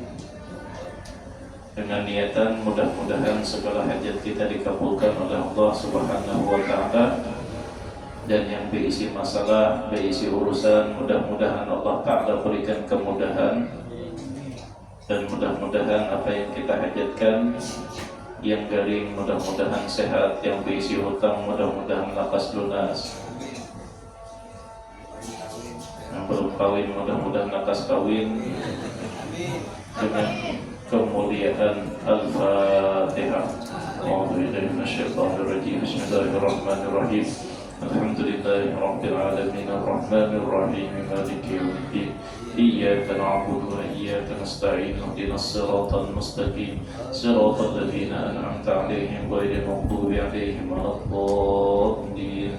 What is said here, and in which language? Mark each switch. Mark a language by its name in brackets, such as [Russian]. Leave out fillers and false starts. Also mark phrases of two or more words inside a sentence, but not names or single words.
[Indonesian] Dengan niatan mudah-mudahan segala hajat kita dikabulkan oleh [Arabic] الله سبحانه وتعالى. [Indonesian] Dan yang berisi masalah, berisi urusan, mudah-mudahan [Arabic] الله تعالى [Indonesian] berikan kemudahan. Dan mudah-mudahan apa yang kita hajatkan, yang garing mudah-mudahan sehat, yang berisi hutang mudah-mudahan lakas lunas, yang belum kawin mudah-mudahan lakas kawin. Dengan kemuliaan Al-Fatihah. [Arabic] بسم الله الرحمن الرحيم. الحمد لله رب العالمين الرحمن الرحيم مالك يوم الدين. إياك نعبد وإياك نستعين اهدنا الصراط المستقيم صراط الذين أنعمت عليهم غير المغضوب عليهم ولا الضالين.